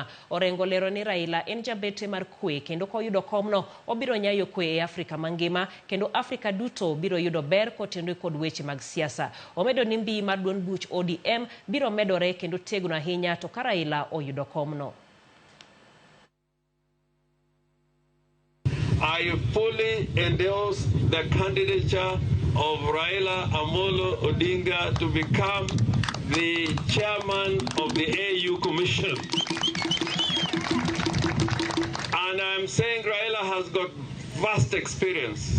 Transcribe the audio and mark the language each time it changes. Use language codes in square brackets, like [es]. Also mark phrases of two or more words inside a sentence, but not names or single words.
[luo] Orengo lero ni Raila en jabete mar kwe kendo koyudo komno obiro nyayo kwe e Afrika mangima kendo Afrika duto biro yudo ber kotendo kod weche mag siasa. Omedo ni mbii mar duond buch ODM biro medore kendo tegno ahinya to ka Raila oyudo komno. [en] I fully endorse the candidature of Raila Amolo Odinga to become the chairman of the AU Commission. And I'm saying Raila has got vast experience.